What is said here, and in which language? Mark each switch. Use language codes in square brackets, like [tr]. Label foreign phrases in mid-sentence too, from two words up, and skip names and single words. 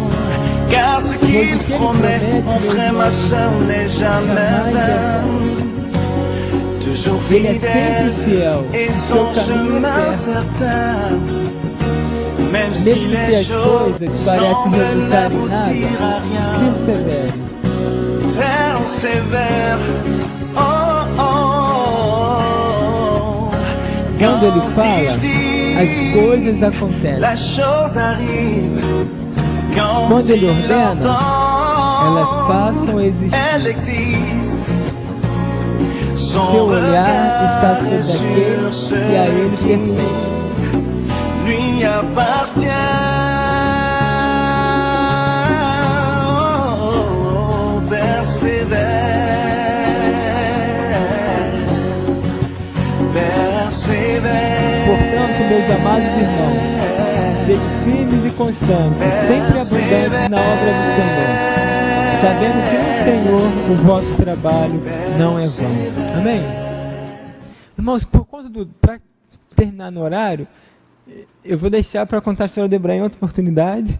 [fr] Car ce qu'il promet, mon frère, ma soeur, n'est jamais vain. Toujours fidèle et son chemin certain. Même si les choses semblent n'aboutir à rien, persévère. Oh, oh, oh. [pt] Quando ele fala, as coisas acontecem. [fr] La chose arrive. [pt] Quando ele ordena, elas passam a existir. [fr] Elle existe. [pt] Seu olhar está sobre aquele que a ele pertence. [fr] Lui appartient. Oh, persévère, persévère. [pt] Portanto, meus amados irmãos, sejam firmes e constantes, sempre abundantes na obra do Senhor, sabendo que no Senhor o vosso trabalho não é vão. Amém? Irmãos, por conta para terminar no horário, eu vou deixar para contar a história do Ebrahim em outra oportunidade.